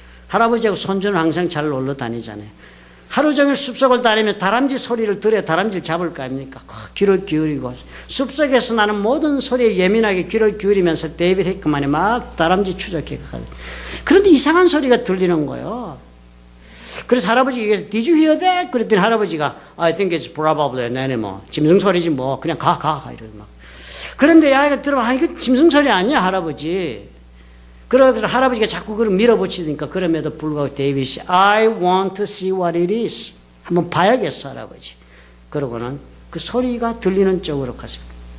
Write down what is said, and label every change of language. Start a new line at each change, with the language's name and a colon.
Korean: 할아버지하고 손주는 항상 잘 놀러 다니잖아요. 하루 종일 숲속을 다니면서 다람쥐 소리를 들어야 다람쥐를 잡을 거 아닙니까? 귀를 기울이고 숲속에서 나는 모든 소리에 예민하게 귀를 기울이면서 데이빗 해크맨이 막 다람쥐 추적해 가요. 그런데 이상한 소리가 들리는 거예요. 그래서 할아버지가 얘기해서
English: Did you hear that?
Korean: 그랬더니 할아버지가
English: I think it's probably an animal.
Korean: 짐승 소리지 뭐 그냥 가 이러고 막. 그런데 아이가 들어봐 이거 짐승 소리 아니야 할아버지. 그래서 할아버지가 자꾸 그걸 밀어붙이니까 그럼에도 불구하고 데이빗이
English: I want to see what it is.
Korean: 한번 봐야겠어 할아버지. 그러고는 그 소리가 들리는 쪽으로 갔습니다.